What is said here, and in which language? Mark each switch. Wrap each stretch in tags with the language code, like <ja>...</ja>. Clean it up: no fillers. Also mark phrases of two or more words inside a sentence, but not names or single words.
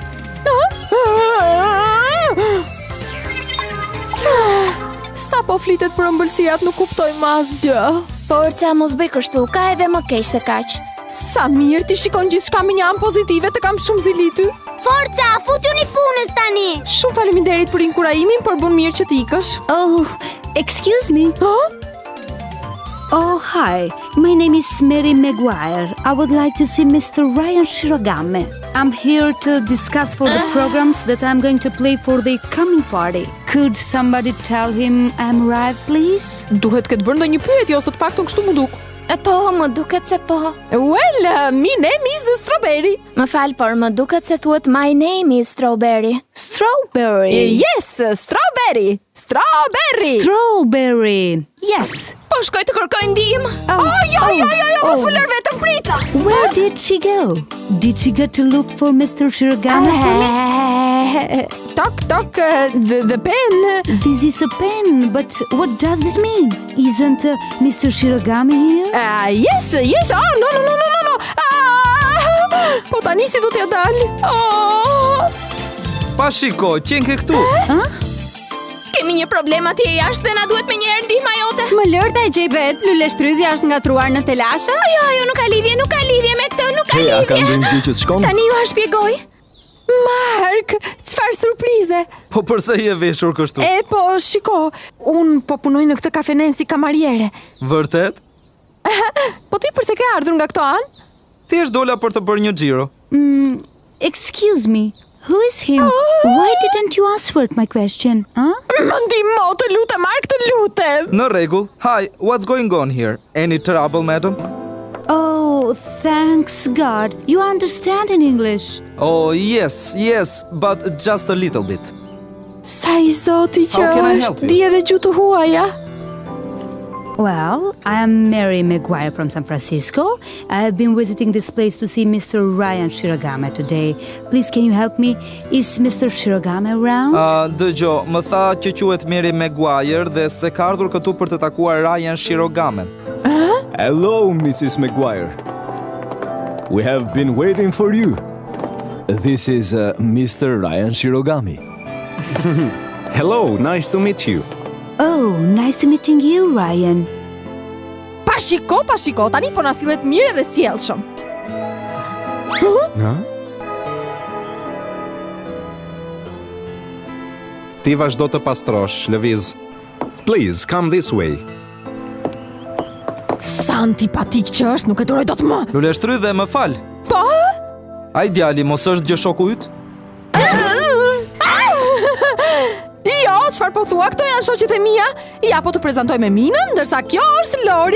<sq>Sa po flitet për ëmbëlsirat nuk kuptoj më asgjë. Forca, mos bëj kështu, ka edhe më keq se kaq. Sa mirë ti shikon gjithçka me një anë pozitive, të kam shumë zili ty. Forca, futuni punës tani. Shumë faleminderit për inkurajimin, por bën mirë që të ikësh.</sq> <en>Oh, excuse me. Oh, hi. My name is Mary Maguire. I would like to see Mr. Ryan Shirogame. I'm here to discuss for the programs that I'm going to play for the coming party. Could somebody tell him I'm arrived, please?</en> <sq>Duhet këtë bërë ndonjë pyetje ose të paktën kështu më duk. Po, më duket se po.</sq> <en>Well, my name is Strawberry.</en> <sq>Më fal, por më duket se thuhet</sq> <en>my name is Strawberry. Strawberry. Yes, Strawberry. Strawberry. Strawberry. Yes.</en> <sq>Po shkoj të kërkoj ndihmë. Mos më lër vetëm prita.</sq> <en>Where did she go? Did she go to look for Mr. Shirogame for me? Toc, the pen. This is a pen, but what does this mean? Isn't Mr. Shirogame here? Yes. Oh, no.</en> <sq>Po tani si do t'ja dal? Pa shiko, qenë ke këtu. Kemi një problem atje jashtë dhe na duhet me njëherë ndihma jote. Më lër ta e gjej vet, luleshtrydhja është ngatruar në telashe? Jo, nuk ka lidhje me këtë, nuk ka lidhje. A ka ndonjë gjë që shkon? Tani ju shpjegoj. Mark, çfarë surprize? Po përse je veshur kështu? Po shiko, un po punoj në këtë kafenen si kamariere. Vërtet? Po ti përse ke ardhur nga këto anë? Thjesht dola për të bërë një xhiro.</sq> <en>Excuse me. Who is him? Why didn't you answer my question?</en> <sq>Më ndihmo, të lutem, Mark, të lutem. Në rregull.</sq> <en>Hi, what's going on here? Any trouble, madam? Oh, thanks God. You understand in English. Oh, yes, but just a little bit.</en> <sq>Sa I zoti që</sq> <en>How can I help</en> <sq>është,</sq> <en>you?</en> <sq>di edhe gjuhë të huaja.</sq> <en>Well, I am Mary Maguire from San Francisco. I have been visiting this place to see Mr. Ryan Shirogame today. Please, can you help me? Is Mr. Shirogame around?</en> <sq>Dëgjo, më tha që quhet Mary Maguire dhe se ka ardhur këtu për të takuar Ryan Shirogame.</sq> <en>Hello, Mrs. Maguire. We have been waiting for you. This is Mr. Ryan Shirogame. Hello, nice to meet you. Oh, nice to meeting you, Ryan.</en> <sq>Pa shiko, tani po na sillet mirë dhe sjellshëm. Ti vazhdo të pastrosh, lëviz.</sq> <en>Please, come this way.</en> <sq>Sa antipatik që është, nuk e duroj dot më. Luleshtrydhe, më fal. Po? Ai djali, mos është gjë shoku yt? Jo, çfarë po thua? Këto janë shoqet e mia. Ja, po të prezantoj me Minën, ndërsa kjo është Lori.</sq>